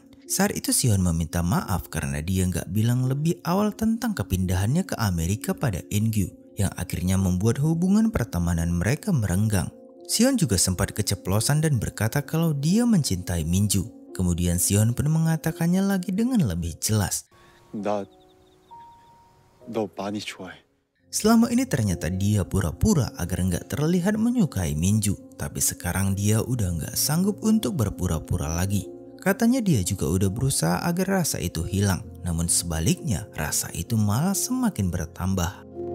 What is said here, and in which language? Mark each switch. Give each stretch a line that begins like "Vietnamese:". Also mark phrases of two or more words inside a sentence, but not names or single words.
Indonesian: Saat itu Sihun meminta maaf karena dia nggak bilang lebih awal tentang kepindahannya ke Amerika pada In-gyu, yang akhirnya membuat hubungan pertemanan mereka merenggang. Sihun juga sempat keceplosan dan berkata kalau dia mencintai Minju. Kemudian Sihun pun mengatakannya lagi dengan lebih jelas.
Korean: 너 많이 좋아해.
Indonesian: Selama ini ternyata dia pura-pura agar nggak terlihat menyukai Minju. Tapi sekarang dia udah nggak sanggup untuk berpura-pura lagi. Katanya dia juga udah berusaha agar rasa itu hilang. Namun sebaliknya rasa itu malah semakin bertambah.